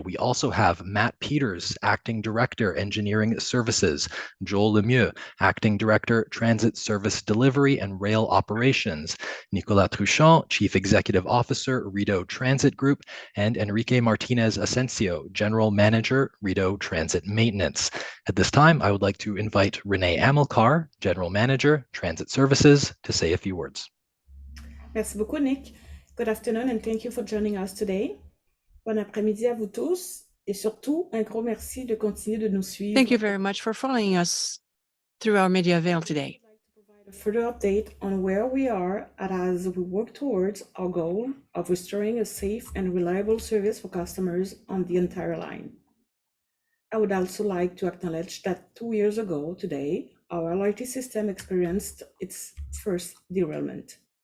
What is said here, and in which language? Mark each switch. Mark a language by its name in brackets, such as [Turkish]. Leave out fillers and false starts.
[English] We also have Matt Peters, Acting Director, Engineering Services, Joel Lemieux, Acting Director, Transit Service Delivery and Rail Operations, Nicolas Truchon, Chief Executive Officer, Rideau Transit Group, and Enrique Martinez Asensio, General Manager, Rideau Transit Maintenance. At this time, I would like to invite Renee Amilcar, General Manager, Transit Services, to say a few words. [French] Merci beaucoup, Nick. [English] Good afternoon and thank you for joining us today. [French] Bon après-midi à vous tous et surtout un gros merci de continuer de nous suivre. [English] Thank you very much for following us through our media veil today. I'd like to provide a further update on where we are as we work towards our goal of restoring a safe and reliable service for customers on the entire line. I would also like to acknowledge that 2 years ago today, our LRT system experienced its first derailment.